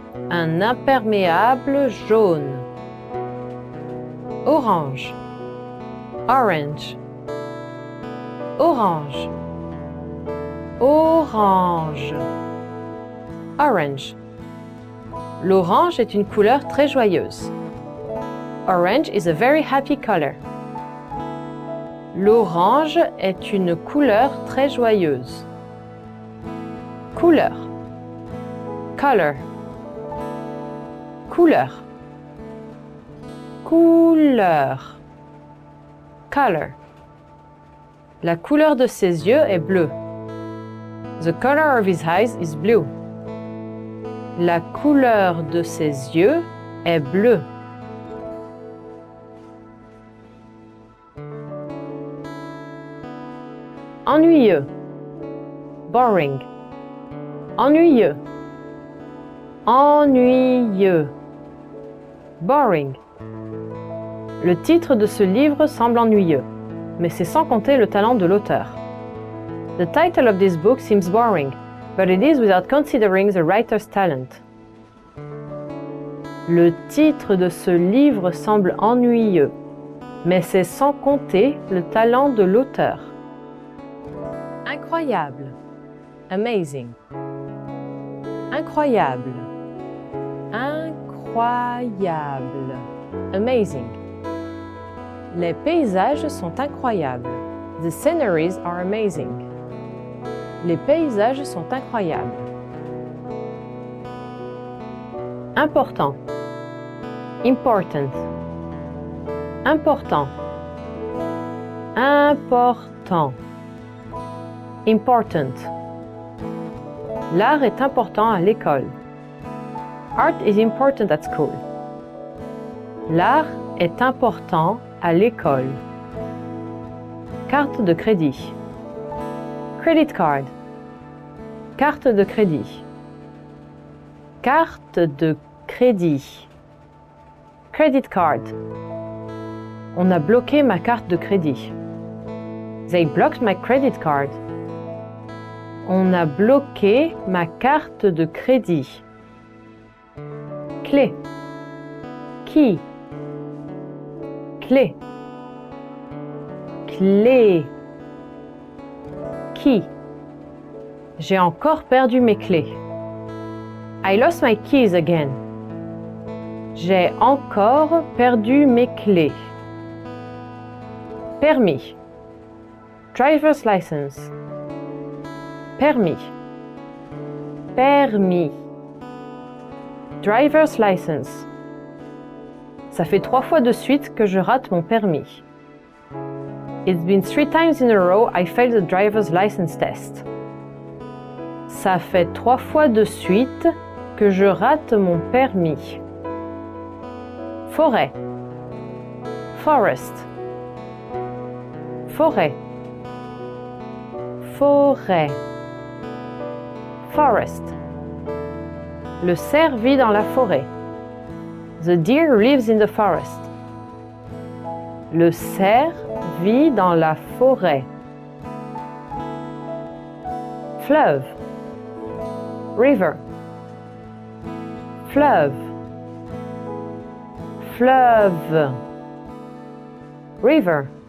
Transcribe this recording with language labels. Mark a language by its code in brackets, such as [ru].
[fr] Un imperméable jaune. Orange. Orange. Orange. Orange. Orange. L'orange est une couleur très joyeuse. [en] Orange is a very happy color. [fr] L'orange est une couleur très joyeuse. Couleur. Color. Couleur. Couleur. Color. La couleur de ses yeux est bleue. [en] The color of his eyes is blue. [fr] La couleur de ses yeux est bleue. Ennuyeux. Boring. Ennuyeux. Ennuyeux. Boring. Le titre de ce livre semble ennuyeux, mais c'est sans compter le talent de l'auteur. [en] The title of this book seems boring, but it is without considering the writer's talent. [fr] Le titre de ce livre semble ennuyeux, mais c'est sans compter le talent de l'auteur. Incroyable. Amazing. Incroyable. Incroyable. Amazing. Les paysages sont incroyables. [en] The sceneries are amazing. [fr] Les paysages sont incroyables. Important. Important. Important. Important. Important. L'art est important à l'école. [en] Art is important at school. [fr] L'art est important à l'école. Carte de crédit. [en] Credit card. [fr] Carte de crédit. Carte de crédit. [en] Credit card. [fr] On a bloqué ma carte de crédit. [en] They blocked my credit card. [fr] On a bloqué ma carte de crédit. Clé. Key. Clé. Clé. Key. J'ai encore perdu mes clés. [en] I lost my keys again. [fr] J'ai encore perdu mes clés. Permis. [en] Driver's license. [fr] Permis. Permis. [en] Driver's license. [fr] Ça fait 3 fois de suite que je rate mon permis. [en] It's been 3 times in a row I failed the driver's license test. [fr] Ça fait 3 fois de suite que je rate mon permis. Forêt. Forest. Forêt. Forêt. Forest. Le cerf vit dans la forêt. [en] The deer lives in the forest. [fr] Le cerf vit dans la forêt. Fleuve. River. Fleuve. Fleuve. River.